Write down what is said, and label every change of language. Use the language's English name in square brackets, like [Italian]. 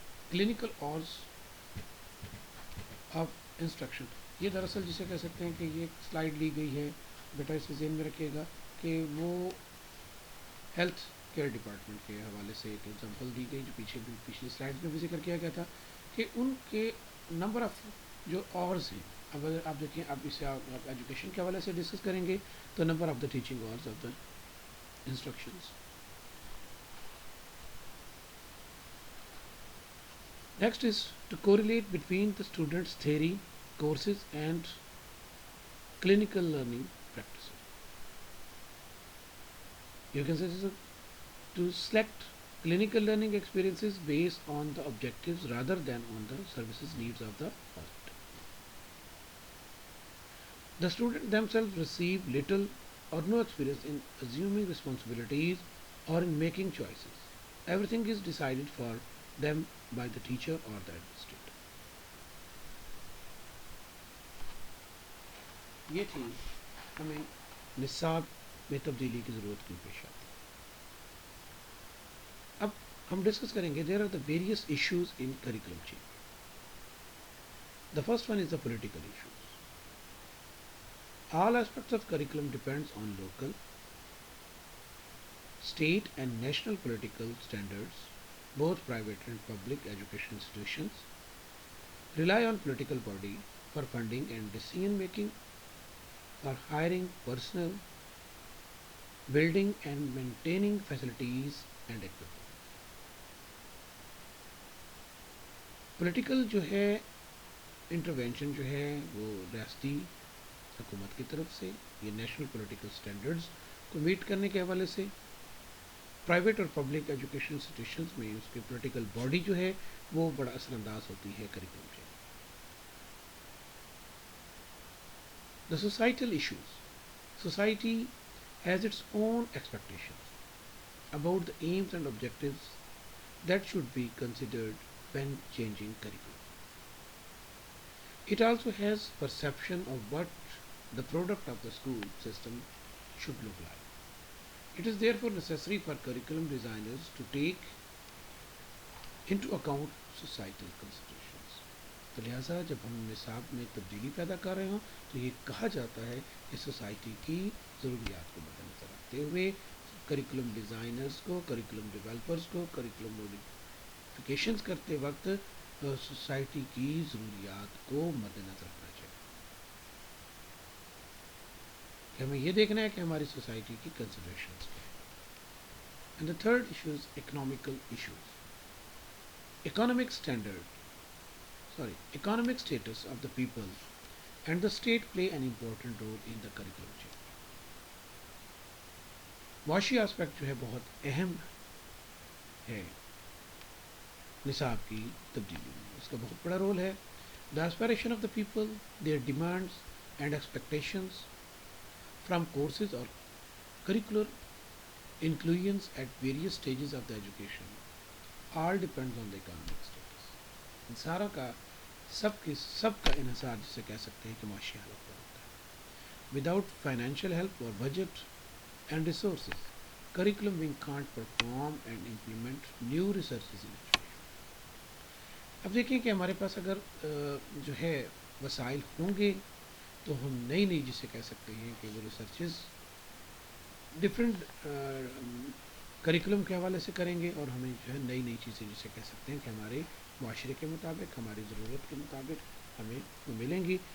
[English] Clinical hours of instruction. [Urdu] یہ دراصل جسے کہہ سکتے ہیں کہ یہ ایک سلائڈ لی گئی ہے، بیٹا اسے ذہن میں رکھیے گا کہ وہ ہیلتھ کیئر ڈپارٹمنٹ کے حوالے سے ایک ایگزامپل دی گئی جو پچھلی سلائڈ میں بھی ذکر کیا گیا تھا کہ ان کے نمبر آف جو آورز ہیں. اب اگر آپ دیکھیں، اب اسے آپ ایجوکیشن کے حوالے سے ڈسکس کریں گے تو [English] Number of the teaching hours of the instructions. Next is to correlate between the students' theory courses and clinical learning practices. You can say this to select clinical learning experiences based on the objectives rather than on the services needs of the hospital. The students themselves receive little or no experience in assuming responsibilities or in making choices. Everything is decided for them by the teacher or the administrator. [Urdu] یہ تھی ہمیں نصاب میں تبدیلی کی ضرورت کیوں پیش آتی ہے. اب ہم ڈسکس کریں گے [English] There are the various issues in curriculum change. The first one is the political issues. All aspects of curriculum depends on local, state and national political standards. Both private and public education institutions rely on political body for funding and decision making, for hiring personnel, building and maintaining facilities and equipment. [Urdu] Political جو ہے intervention جو ہے وہ ریاستی حکومت کی طرف سے، یہ نیشنل پولیٹیکل سٹینڈرڈز کو میٹ کرنے کے حوالے سے. پرائیویٹ اور پبلک ایجوکیشن انسٹیٹیوشنز میں اس کی پولیٹیکل باڈی جو ہے وہ بڑا اثر انداز ہوتی ہے curriculum change. [English] The societal issues. Society has its own expectations. about the aims and objectives that should be considered when changing curriculum. It also has perception of what the product of the school system should look like. It is therefore necessary for curriculum designers to take into account societal considerations. [Urdu] تو لہٰذا جب ہم نصاب میں تبدیلی پیدا کر رہے ہوں تو یہ کہا جاتا ہے کہ سوسائٹی کی ضروریات کو مد نظر رکھتے ہوئے کریکولم ڈیزائنرز کو، کریکولم ڈیولپرز کو کریکولم موڈیفکیشنز کرتے وقت سوسائٹی کی ضروریات کو مد نظر رکھنا چاہیے کہ ہمیں یہ دیکھنا ہے کہ ہماری سوسائٹی کی کنسیڈریشنز کیا ہیں. [English] And the third issue is economical issues. economic standard economic status of the people and the state play an important role in the curriculum change. [Urdu] معاشی آسپیکٹ جو ہے بہت اہم ہے نصاب کی تبدیلی میں، اس کا بہت بڑا رول ہے. [English] the aspiration of the people, their demands and expectations from courses or curricular inclusions at various stages of the education all depends on the economic status. [Urdu] ان سارا کا سب کا انحصار جسے کہہ سکتے ہیں کہ معاشی حالت پر ہوتا ہے. [English] Without financial help اور budget and resources curriculum wing can't perform and implement new researches in education. [Urdu] اب دیکھیں کہ ہمارے پاس اگر جو ہے وسائل ہوں گے تو ہم نئی جسے کہہ سکتے ہیں کہ وہ ریسرچز ڈفرینٹ کریکولم کے حوالے سے کریں گے اور ہمیں جو ہے نئی چیزیں جسے کہہ سکتے ہیں کہ ہمارے معاشرے کے مطابق، ہماری ضرورت کے مطابق ہمیں وہ ملیں گی.